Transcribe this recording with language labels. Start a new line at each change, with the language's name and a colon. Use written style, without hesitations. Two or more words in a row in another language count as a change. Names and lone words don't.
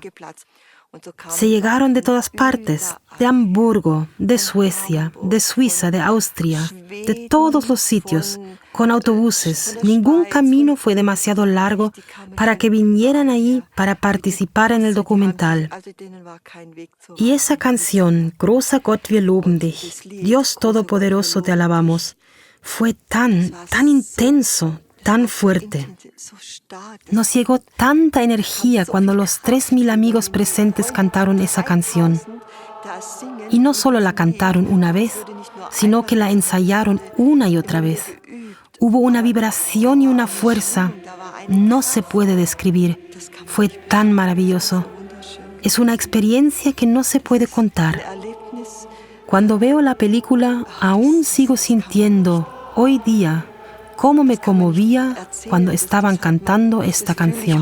Spanish: Se llegaron de todas partes, de Hamburgo, de Suecia, de Suiza, de Austria, de todos los sitios, con autobuses. Ningún camino fue demasiado largo para que vinieran ahí para participar en el documental. Y esa canción,
German: Großer Gott, wir loben dich,
Spanish: Dios Todopoderoso, te alabamos, fue tan intenso, tan fuerte. Nos llegó tanta energía cuando los 3.000 amigos presentes cantaron esa canción. Y no solo la cantaron una vez, sino que la ensayaron una y otra vez. Hubo una vibración y una fuerza. No se puede describir. Fue tan maravilloso. Es una experiencia que no se puede contar. Cuando veo la película, aún sigo sintiendo, hoy día, cómo me conmovía cuando estaban cantando esta canción.